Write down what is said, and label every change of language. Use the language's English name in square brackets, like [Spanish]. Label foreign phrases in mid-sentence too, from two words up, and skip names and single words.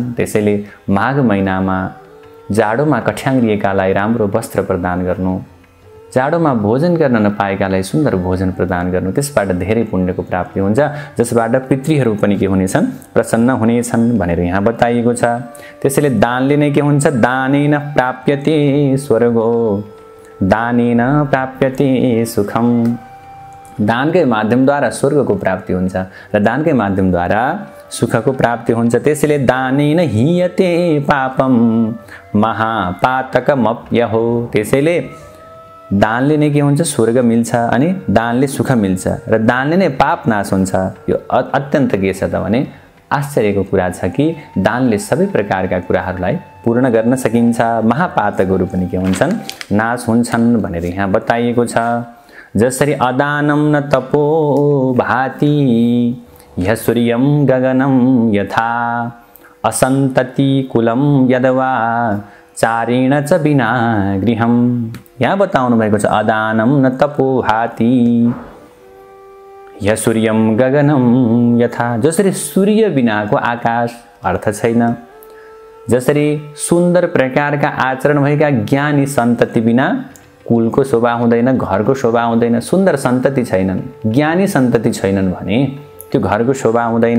[Nepali] त्यसैले माघ महिनामा जाडोमा कठ्याङ्ग्रिएकालाई राम्रो वस्त्र प्रदान गर्नु, जाडोमा भोजन गर्न नपाएकालाई सुन्दर भोजन प्रदान गर्नु, त्यसबाट धेरै पुण्यको प्राप्ति हुन्छ, जसबाट पितृहरू पनि के हुनेछन्, प्रसन्न हुनेछन् भनेर यहाँ बताइएको छ। त्यसैले दानले नै के हुन्छ, [Sanskrit] दानेन प्राप्यते स्वर्गो दानेन प्राप्यते सुखम। [Nepali] दानकै माध्यमद्वारा स्वर्गको प्राप्ति हुन्छ र दानकै माध्यमद्वारा सुखको प्राप्ति हुन्छ। [Sanskrit] त्यसैले दानेन हीयते पापम महापातकमप्यहो। [Nepali] त्यसैले दानले नै के हुन्छ, स्वर्ग मिल्छ अनि दानले सुख मिल्छ र दानले नै पाप नाश हुन्छ। यो अत्यन्त के छ त भने आश्चर्यको कुरा छ कि दानले सबै प्रकारका कुराहरूलाई पूर्ण गर्न सकिन्छ, महापातकहरू पनि के हुन्छन्, नाश हुन्छन् भनेर यहाँ बताइएको छ। [Sanskrit] जसरी अदानं न तपो भाति यः सूर्यं गगनं यथा असन्तति कुलं यदवा चारेण च बिना गृहम। [Nepali] यहाँ बताउनु भएको छ [Sanskrit] अदानं न तपो भाति यः सूर्यं गगनं यथा। [Nepali] जसरी सूर्य बिनाको आकाश अर्थ छैन, जसरी सुन्दर प्रकारका आचरण भएका ज्ञानी सन्तति बिना कुलको शोभा हुँदैन, घरको शोभा हुँदैन। सुन्दर सन्तति छैनन्, ज्ञानी सन्तति छैनन् भने त्यो घरको शोभा हुँदैन।